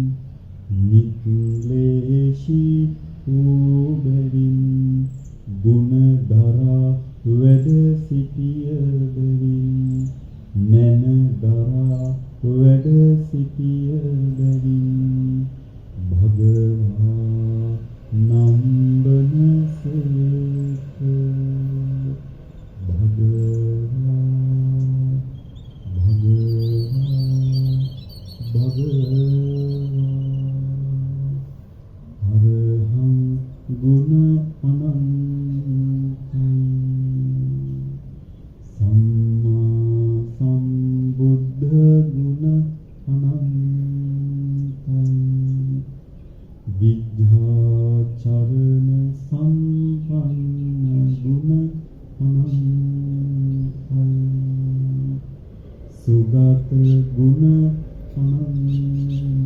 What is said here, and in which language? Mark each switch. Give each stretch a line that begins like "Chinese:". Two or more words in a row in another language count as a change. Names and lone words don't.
Sinhala: නික්ලේශී වූ බැවින් ගුණ දරා වැඩ සිටිය බැවින් මන දරා වැඩ සිටිය බැවින් භගවා නම්බනසේක.
Pali: භගවා අරහං
Sinhala: ගුණ අනන්තයි
Pali: සම්මා සම්බුද්ධ
Sinhala: ගුණ අනන්තයි
Pali: විද්‍යාචරණ සම්පන්න
Sinhala: ගුණ අනන්තයි සුගත ගුණ අනන්තයි